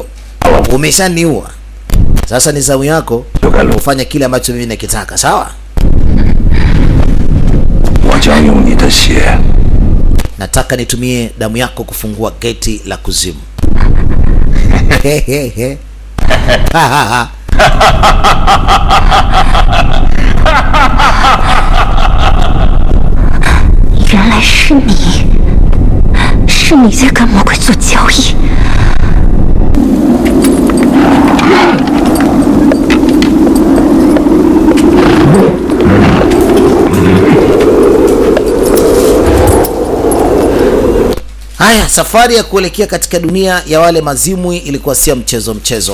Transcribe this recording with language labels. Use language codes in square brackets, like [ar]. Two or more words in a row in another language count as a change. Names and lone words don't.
[sw] Umeshaniua. Sasa ni zamu yako ufanye kile ambacho mimi nakitaka, sawa? Nataka nitumie damu yako kufungua geti la kuzimu. [zh] 原来是你，是你在跟魔鬼做交易。 [sw] Haya, safari ya kuelekea katika dunia ya wale mazimwi ilikuwa si mchezo.